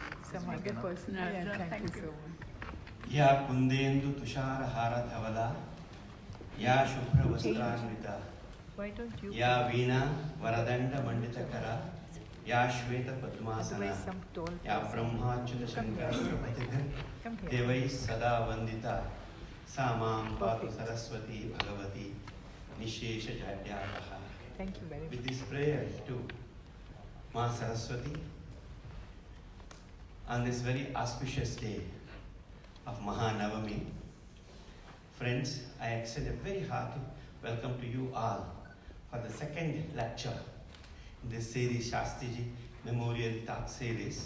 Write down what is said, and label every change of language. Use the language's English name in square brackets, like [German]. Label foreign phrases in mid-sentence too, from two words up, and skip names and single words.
[English] some other person. Thank you so much. [Sanskrit] या कुन्देन्दु तुषार हार धवला, या शुभ्र वस्त्रान्विता, या वीणा वरदण्ड मण्डितकरा, या श्वेत पद्मासना, या ब्रह्माच्युत शंकर प्रभृतिभिः, देवैः सदा वन्दिता, सा मां पातु सरस्वती भगवती, निःशेष जाड्यापहा. [English] Thank you very much. With this prayer to Ma Saraswati, on this very auspicious day of Mahanavami, friends, I extend a very hearty welcome to you all for the second lecture in this series, Shastry Memorial Talk Series.